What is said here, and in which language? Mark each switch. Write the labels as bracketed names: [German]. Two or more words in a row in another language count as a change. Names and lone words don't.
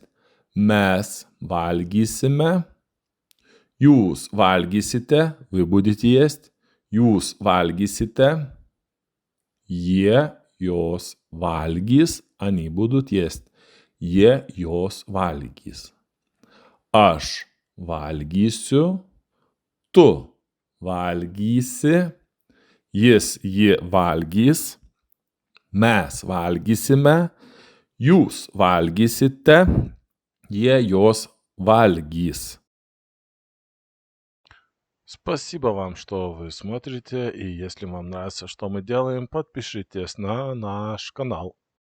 [Lithuanian] Mes valgysime. Jūs valgysite. [Russian] Вы будете есть. [Lithuanian] Jūs valgysite. Jos valgys. [Russian] Они будут есть. [Lithuanian] Jos valgys. Aš valgysiu. Tu valgysi. Ji valgys. Mes valgysime. Jūs valgysite. Jos valgys. [Russian] Спасибо вам, что вы смотрите, и если вам нравится, что мы делаем, подпишитесь на наш канал.